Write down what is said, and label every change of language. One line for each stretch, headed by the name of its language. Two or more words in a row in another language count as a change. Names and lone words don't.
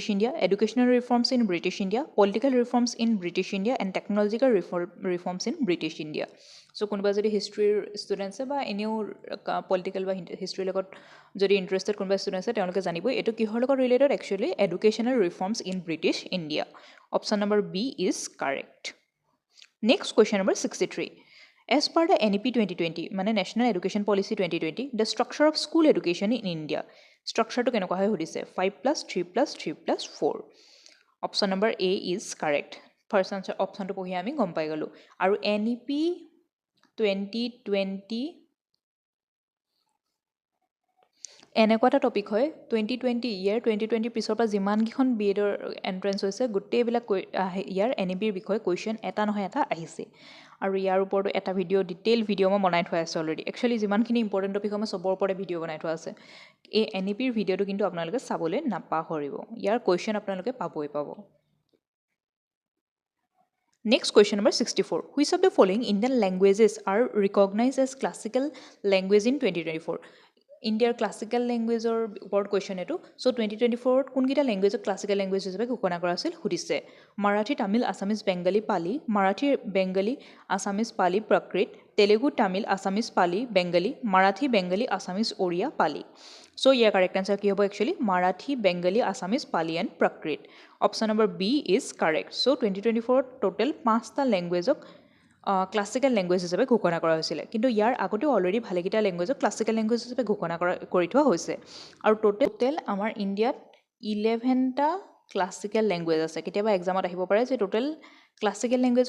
English: India educational reforms in British India political reforms in British India and technological reforms in British India so'
Assamese: কোনোবা যদি হিষ্ট্ৰীৰ ষ্টুডেণ্ট আছে বা এনেও পলিটিকেল বা হিষ্ট্ৰীৰ লগত যদি ইণ্টাৰেষ্টেড কোনোবা ষ্টুডেণ্ট আছে তেওঁলোকে জানিবই এইটো কিহৰ লগত ৰিলেটেড
English: actually educational reforms in British India option number B is correct next question number 63 As per the NEP 2020, মানে National Education Policy 2020, the structure of school education in India.
Assamese: Structure to কেনেকুৱা হয় সুধিছে 5+3+3+4.
English: Option number A is correct. First answer option to
Assamese: পঢ়ি আমি গম পাই গলো আৰু NEP 2020 এনেকুৱা এটা টপিক হয় 2020 ইয়াৰ 2020 পিছৰ পৰা যিমানকেইখন BEdৰ এণ্ট্ৰেঞ্চ হৈছে গোটেইবিলাক ইয়াৰ NEPৰ বিষয়ে কুৱেশ্যন এটা নহয় এটা আহিছে আৰু ইয়াৰ ওপৰতো এটা ডিটেইল ভিডিঅ' মই বনাই থোৱা আছে অলৰেডি একচুৱেলি যিমানখিনি ইম্পৰ্টেণ্ট টপিক হয় মই চবৰ ওপৰতে ভিডিঅ' বনাই থোৱা আছে এই NEPৰ ভিডিঅ'টো কিন্তু আপোনালোকে চাবলৈ নাপাহৰিব ইয়াৰ কুৱেশ্যন আপোনালোকে পাবই পাব
English: Next question number 64. Which of the following Indian languages are recognized as classical language in 2024? India's classical language or board question etu.
Assamese: So 2024 কোনকিটা
English: language classical language
Assamese: হিচাপে ঘোষণা কৰা আছিল সুধিছে Marathi, Tamil, Assamese, Bengali, Pali, Marathi, Bengali, Assamese, Pali, Prakrit, Telugu, Tamil, Assamese, Pali, Bengali, Marathi, Bengali, Assamese, Oriya, Pali.
English: So yeah, correct answer
Assamese: কি হ'ব
English: actually Marathi, Bengali, Assamese, Pali and Prakrit. Option number B is correct.
Assamese: So 2024 total 5টা languageক
English: classical language
Assamese: হিচাপে ঘোষণা কৰা হৈছিলে কিন্তু ইয়াৰ আগতেও অলৰেডি ভালেকেইটা লেংগুৱেজক
English: classical language
Assamese: হিচাপে ঘোষণা কৰি থোৱা হৈছে আৰু টোটেল আমাৰ ইণ্ডিয়াত 11টা
English: classical language
Assamese: আছে কেতিয়াবা এক্সামত আহিব পাৰে যে টোটেল
English: classical languageৰ